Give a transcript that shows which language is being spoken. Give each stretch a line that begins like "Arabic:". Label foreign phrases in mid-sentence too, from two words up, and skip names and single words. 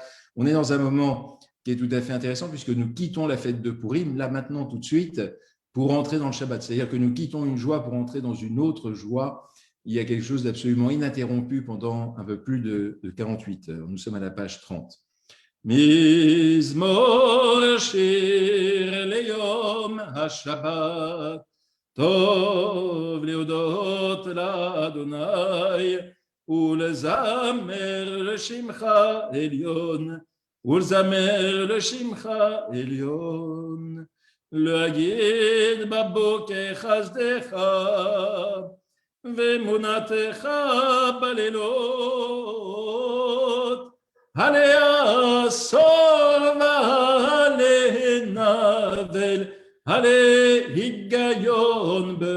French: On est dans un moment qui est tout à fait intéressant puisque nous quittons la fête de Purim, là maintenant tout de suite, pour entrer dans le Shabbat. C'est-à-dire que nous quittons une joie pour entrer dans une autre joie. Il y a quelque chose d'absolument ininterrompu pendant un peu plus de 48 heures. Nous sommes à la page 30.
Hebrew: מזמור שיר ליום השבת טוב להודות לה ולזמר לשמך עליון, ולזמר לשמך עליון, להגיד בבוקר חסדך, ואמונתך בלילות, עלי עשור ועלי נבל, עלי היגיון